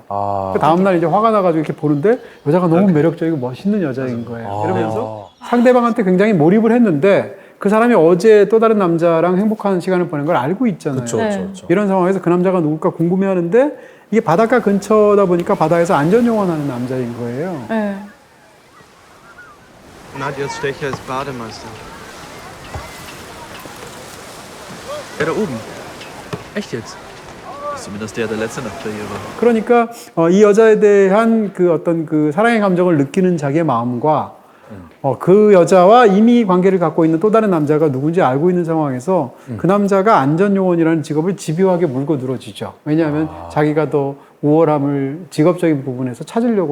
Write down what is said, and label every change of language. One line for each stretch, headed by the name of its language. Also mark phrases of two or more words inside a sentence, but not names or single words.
Korean: 그 다음날 이제 화가 나가지고 이렇게 보는데 여자가 너무 매력적이고 멋있는 여자인 거예요. 이러면서 상대방한테 굉장히 몰입을 했는데 그 사람이 어제 또 다른 남자랑 행복한 시간을 보낸 걸 알고 있잖아요. 그렇죠. 네. 이런 상황에서 그 남자가 누굴까 궁금해하는데 이게 바닷가 근처다 보니까 바다에서 안전요원 하는 남자인 거예요. 네.
German: Nadja Stecher ist Bademeister. Der da oben. Echt jetzt? Ist zumindest der letzte Nacht hier war.
Korean: 그러니까 이 여자에 대한 그 어떤 그 사랑의 감정을 느끼는 자기의 마음과 그 여자와 이미 관계를 갖고 있는 또 다른 남자가 누군지 알고 있는 상황에서 그 남자가 안전요원이라는 직업을 집요하게 물고 늘어지죠. 왜냐하면 자기가 더 우월함을 직업적인 부분에서 찾으려고